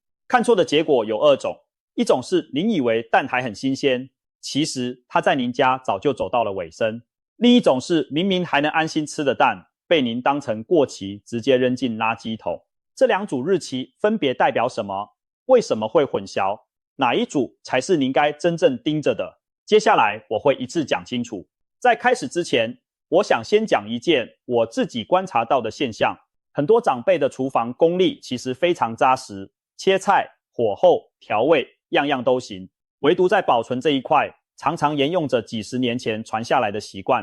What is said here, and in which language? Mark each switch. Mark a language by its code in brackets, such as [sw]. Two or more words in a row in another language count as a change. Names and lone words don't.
[zh] 看錯的結果有2種，一種是您以為蛋還很新鮮，其實它在您家早就走到了尾聲；另一種是明明還能安心吃的蛋，被您當成過期直接扔進垃圾桶。這2組日期分別代表什麼？為什麼會混淆？哪一組才是您該真正盯着的？接下來我會一次講清楚。在開始之前，我想先講一件我自己觀察到的現象。很多長輩的廚房功力其實非常扎實，切菜、火候、調味，樣樣都行。唯獨在保存這一塊，常常沿用着幾十年前傳下來的習慣。